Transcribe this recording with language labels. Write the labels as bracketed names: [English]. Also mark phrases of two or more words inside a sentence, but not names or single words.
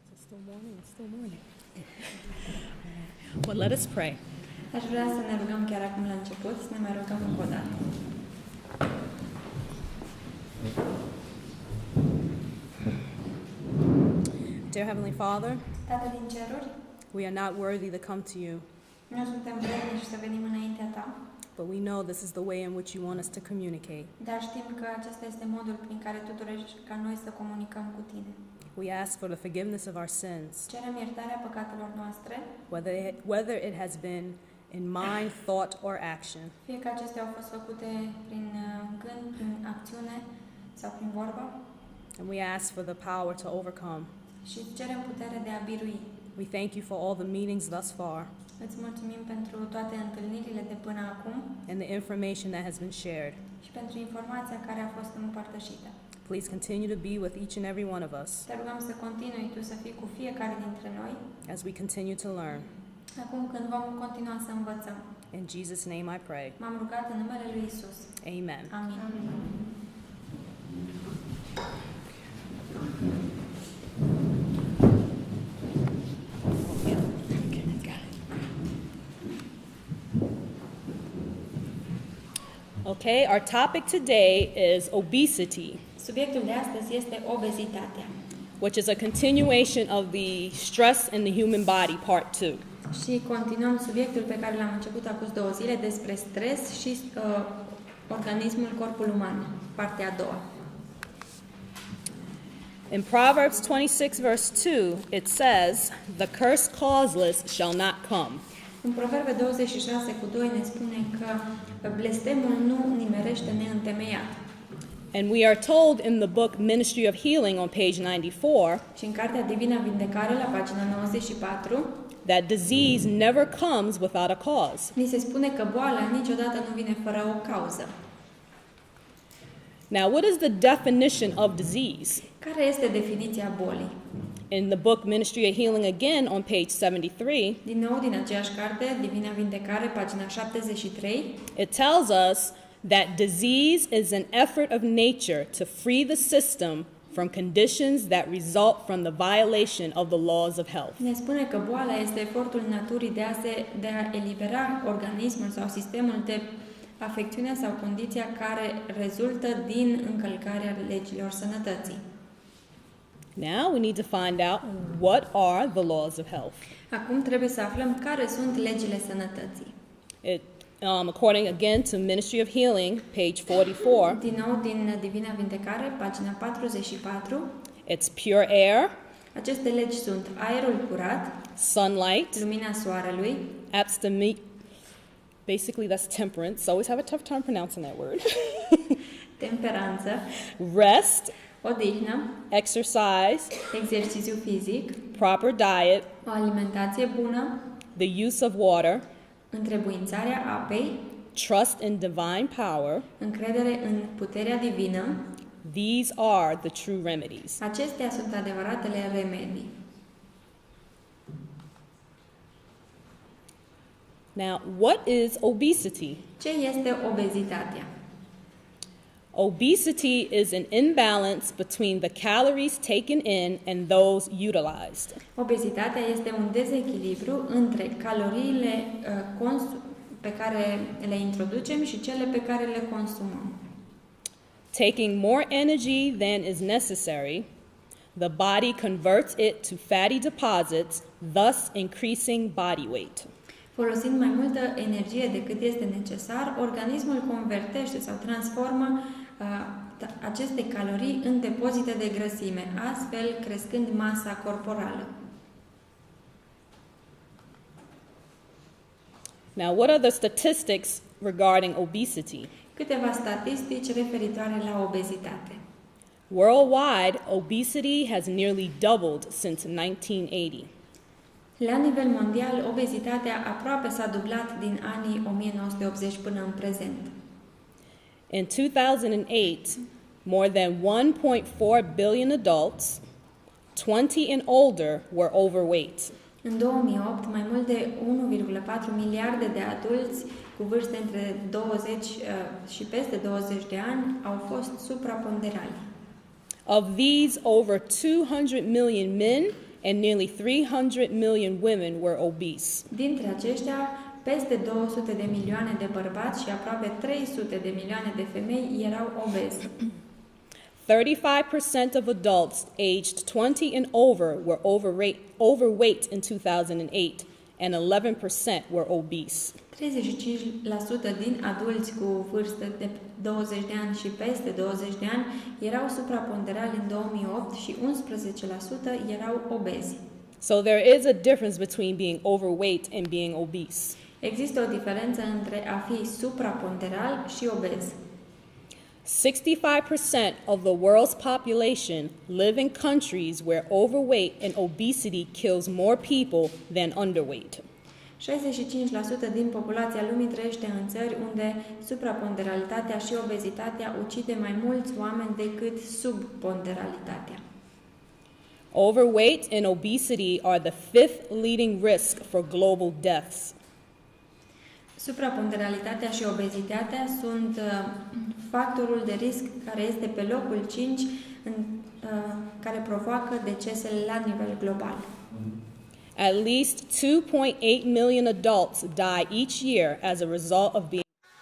[English] Still morning. Well, let us pray. [Romanian] Aș vrea să ne rugăm chiar acum la început, să ne mai rugăm încă o dată. [English] Dear Heavenly Father, [Romanian] Tată din ceruri, [English] we are not worthy to come to you, [Romanian] nu suntem vrednici să venim înaintea ta, [English] but we know this is the way in which you want us to communicate. [Romanian] dar știm că acesta este modul prin care tu dorești ca noi să comunicăm cu tine. [English] We ask for the forgiveness of our sins, [Romanian] Cerem iertarea păcatelor noastre, [English] whether it has been in mind, thought, or action. [Romanian] fie că acestea au fost făcute prin gând, prin acțiune sau prin vorbă, [English] And we ask for the power to overcome. [Romanian] și cerem putere de a birui. [English] We thank you for all the meetings thus far [Romanian] Îți mulțumim pentru toate întâlnirile de până acum [English] and the information that has been shared. [Romanian] și pentru informația care a fost împărtășită. [English] Please continue to be with each and every one of us [Romanian] Te rugăm să continui tu să fii cu fiecare dintre noi, [English] as we continue to learn. [Romanian] acum când vom continua să învățăm. [English] In Jesus' name I pray. [Romanian] M-am rugat în numele lui Isus. [English] Amen. [Romanian] Amin. [English] Okay, our topic today is obesity, [Romanian] Subiectul de astăzi este obezitatea. [English] which is a continuation of the stress in the human body, part 2. [Romanian] Și continuăm subiectul pe care l-am început acum 2 zile despre stres și organismul, corpul uman, partea a doua. [English] In Proverbs 26, verse 2, it says, "The curse causeless shall not come." [Romanian] În Proverbe 26 cu 2 ne spune că blestemul nu nimerește neîntemeiat. [English] And we are told in the book Ministry of Healing on page 94 [Romanian] Și în Cartea Divina Vindecare, la pagina 94, [English] that disease never comes without a cause. [Romanian] ni se spune că boala niciodată nu vine fără o cauză. [English] Now, what is the definition of disease? [Romanian] Care este definiția bolii? [English] In the book Ministry of Healing again on page 73, [Romanian] Din nou, din aceeași carte, Divina Vindecare, pagina 73, [English] it tells us that disease is an effort of nature to free the system from conditions that result from the violation of the laws of health. [Romanian] ne spune că boala este efortul naturii de a elibera organismul sau sistemul de afecțiune sau condiția care rezultă din încălcarea legilor sănătății. [English] Now we need to find out what are the laws of health. [Romanian] Acum trebuie să aflăm care sunt legile sănătății. [English] According again to Ministry of Healing, page 44, [Romanian] Din nou, din Divina Vindecare, pagina 44, [English] it's pure air, [Romanian] aceste legi sunt aerul curat, [English] sunlight, [Romanian] lumina soarelui, [English] abstinence. Basically, that's temperance. Always have a tough time pronouncing that word. [Romanian] temperanță, [English] Rest, [Romanian] odihnă, [English] exercise, [Romanian] exercițiu fizic, [English] proper diet, [Romanian] o alimentație bună, [English] the use of water, [Romanian] întrebuințarea apei, [English] trust in divine power. [Romanian] încredere în puterea divină. [English] These are the true remedies. [Romanian] Acestea sunt adevăratele remedii. [English] Now, what is obesity? [Romanian] Ce este obezitatea? [English] Obesity is an imbalance between the calories taken in and those utilized. [Romanian] Obezitatea este un dezechilibru între caloriile pe care le introducem și cele pe care le consumăm. [English] Taking more energy than is necessary, the body converts it to fatty deposits, thus increasing body weight. [Romanian] Folosind mai multă energie decât este necesar, organismul convertește sau transformă aceste calorii în depozite de grăsime, astfel crescând masa corporală. [English] Now, what are the statistics regarding obesity? [Romanian] Câteva statistici referitoare la obezitate. [English] Worldwide, obesity has nearly doubled since 1980. [Romanian] La nivel mondial, obezitatea aproape s-a dublat din anii 1980 până în prezent. [English] In 2008, more than 1.4 billion adults, 20 and older, were overweight. [Romanian] În 2008, mai mult de 1,4 miliarde de adulți cu vârste între 20 și peste 20 de ani au fost supraponderali. [English] Of these, over 200 million men and nearly 300 million women were obese. [Romanian] Dintre aceștia, peste 200 de milioane de bărbați și aproape 300 de milioane de femei erau obezi. [English] 35% of adults aged 20 and over were overweight in 2008, and 11% were obese. [Romanian] 35% din adulți cu vârstă de 20 de ani și peste 20 de ani erau supraponderali în 2008 și 11% erau obezi. [English] So there is a difference between being overweight and being obese. [Romanian] Există o diferență între a fi supraponderal și obez. [English] 65% of the world's population live in countries where overweight and obesity kills more people than underweight. [Romanian] 65% din populația lumii trăiește în țări unde supraponderalitatea și obezitatea ucide mai mulți oameni decât subponderalitatea. [English] Overweight and obesity are the fifth leading risk for global deaths. [Romanian] Supraponderalitatea și obezitatea sunt factorul de risc care este pe locul 5 care provoacă decesele la nivel global. [English] At least 2.8 million adults die each year as a result of being